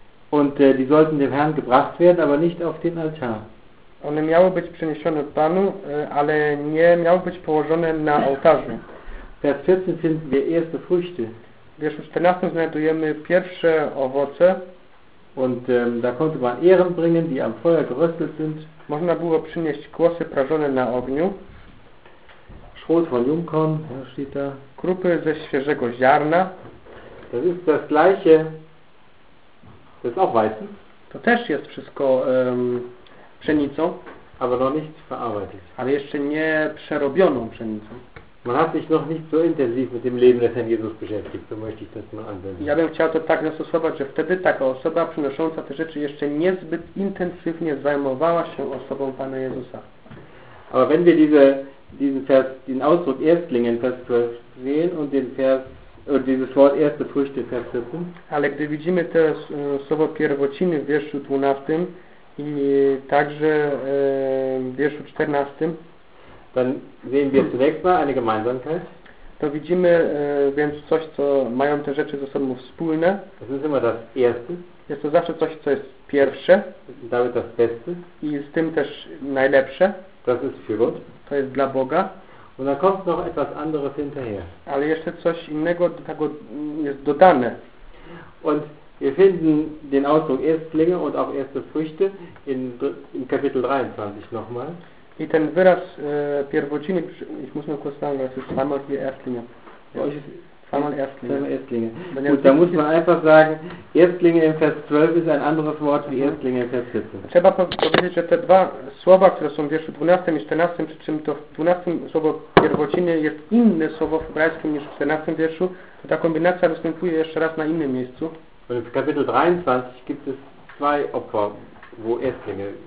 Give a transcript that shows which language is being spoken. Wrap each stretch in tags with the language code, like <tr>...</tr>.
<de>Und die sollten dem Herrn gebracht werden, aber nicht auf den Altar.</de> <pl>One miały być przeniesione do Panu, ale nie miały być położone na ołtarzu.</pl> <de>Vers 14 finden wir erste Früchte.</de> <pl>W wierszu 14 znajdujemy pierwsze owoce.</pl> <de>Und da konnte man Ehren bringen, die am Feuer geröstelt sind.</de> <pl>Można było przynieść kłosy prażone na ogniu.</pl> <de>Schrot von Jungkorn, da steht da.</de> <pl>Krupy ze świeżego ziarna.</pl> <de>Das ist das gleiche. Das ist auch Weizen.</de> <pl>To też jest wszystko pszenicą.</pl> <de>Aber noch nicht verarbeitet.</de> <pl>Ale jeszcze nie przerobioną pszenicą.</pl> <de>Man hat sich noch nicht so intensiv mit dem Leben des Herrn Jesus beschäftigt, so möchte ich das mal anwenden.</de> <pl>Ja bym chciał to tak zastosować, że wtedy taka osoba przynosząca te rzeczy jeszcze niezbyt intensywnie zajmowała się osobą Pana Jezusa.</pl> <de>Aber wenn wir diesen Vers, den Ausdruck Erstlingen, Vers 12 sehen und den Vers, dieses Wort erste Früchte, Vers 14.</de> <pl>Ale gdy widzimy to słowo pierwociny w wierszu 12 i także w wierszu 14,</pl> <de>dann sehen wir zunächst mal eine Gemeinsamkeit.</de> <pl>To widzimy więc coś, co mają te rzeczy ze sobą wspólne.</pl> <de>Das ist immer das Erste.</de> <pl>Jest to zawsze coś, co jest pierwsze.</pl> <de>Damit das Beste.</de> <pl>I z tym też najlepsze.</pl> <de>Das ist für Gott.</de> <pl>To jest dla Boga.</pl> <de>Und dann kommt noch etwas anderes hinterher.</de> <pl>Ale jeszcze coś innego do tego jest dodane.</pl> <de>Und wir finden den Ausdruck Erstlinge und auch erste Früchte in Kapitel 23 nochmal.</de> <pl>I ten wyraz pierwociny,</pl> <de>ich muss nur kurz sagen, das ist zweimal die Erstlinge. Zweimal Erstlinge. Gut, da muss man einfach sagen, Erstlinge im Vers 12 ist ein anderes Wort wie Erstlinge im Vers 14.</de> <pl>Trzeba powiedzieć, że te dwa słowa, które są w wierszu 12 i 14, przy czym to w 12 słowo pierwociny jest inne słowo w hebrajskim niż w 14 wierszu, to ta kombinacja występuje jeszcze raz na innym miejscu.</pl> <de>Und w kapitel 23 gibt es zwei Opfer, wo Erstlinge.</de>